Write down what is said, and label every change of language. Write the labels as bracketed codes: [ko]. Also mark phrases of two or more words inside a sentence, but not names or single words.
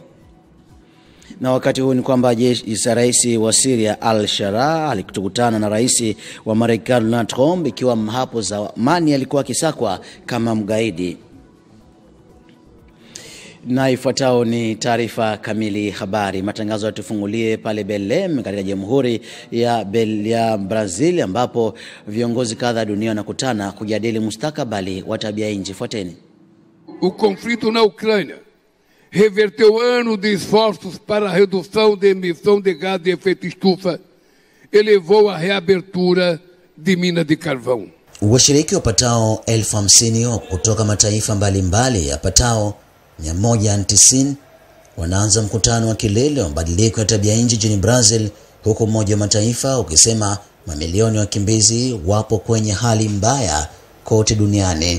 [sw] Na wakati huu ni kwamba rais wa Syria al-Shara alikutana na rais wa Marekani Donald Trump, ikiwa hapo zamani alikuwa akisakwa kama mgaidi. Na ifuatao ni taarifa kamili habari. Matangazo yatufungulie pale Belem katika Jamhuri ya Brazil, ambapo viongozi kadha dunia wanakutana kujadili mustakabali wa tabia nchi. Fuateni. [pt] O conflito na Ucrânia reverteu anos de esforços para a redução de emissão de gás de efeito estufa, elevou a reabertura de minas de carvão. [sw] Washiriki wapatao 50,000 kutoka mataifa mbalimbali yapatao 190 wanaanza mkutano wa kilele wa mabadiliko ya tabia nchi nchini Brazil, huku Umoja wa Mataifa ukisema mamilioni ya wakimbizi wapo kwenye hali mbaya kote duniani.